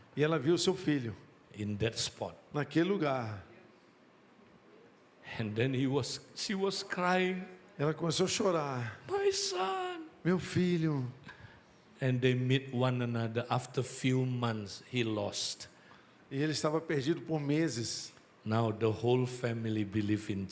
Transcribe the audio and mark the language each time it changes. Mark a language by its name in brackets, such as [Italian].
[Portuguese] E ela viu seu filho [English] in that spot. [Portuguese] naquele lugar. [English] And then she was crying, [Portuguese] Ela começou a chorar: [English] my son. [Portuguese] meu filho. [English] And they meet one another. After few months, he lost. [Portuguese] E ele estava perdido por meses. [English] Now the whole family believe in